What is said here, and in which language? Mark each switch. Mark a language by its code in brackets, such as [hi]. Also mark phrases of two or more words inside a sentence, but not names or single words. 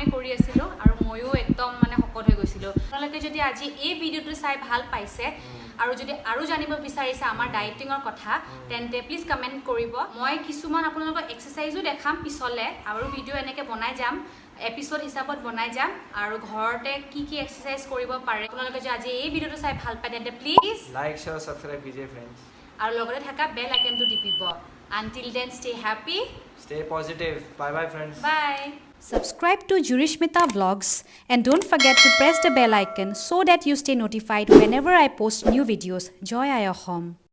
[as] কৰি আছিলোঁ আৰু ময়ো একদম মানে শকত হৈ গৈছিলোঁ আপোনালোকে যদি আজি এই ভিডিঅ'টো চাই ভাল পাইছে আৰু যদি আৰু জানিব বিচাৰিছে আমাৰ ডায়েটিঙৰ কথা তেন্তে প্লিজ কমেণ্ট কৰিব মই কিছুমান আপোনালোকক এক্সাৰচাইজো দেখাম পিছলে আৰু ভিডিঅ' এনেকৈ বনাই যাম এপিসোড হিচাপত বনাই যাম আৰু ঘৰতে কি কি এক্সাৰচাইজ কৰিব পাৰে আপোনালোকে যদি আজি এই ভিডিঅ'টো চাই ভাল পায় তেন্তে প্লিজ [en] like share subscribe [hi] कीजिए फ्रेंड्स [as] আৰু লগতে থকা বেল আইকনটো টিপিব [en] until then stay happy stay positive bye bye friends বাই Subscribe to Jurishmita Vlogs and don't forget to press the bell icon so that you stay notified whenever I post new videos. [as] জয় আই অসম.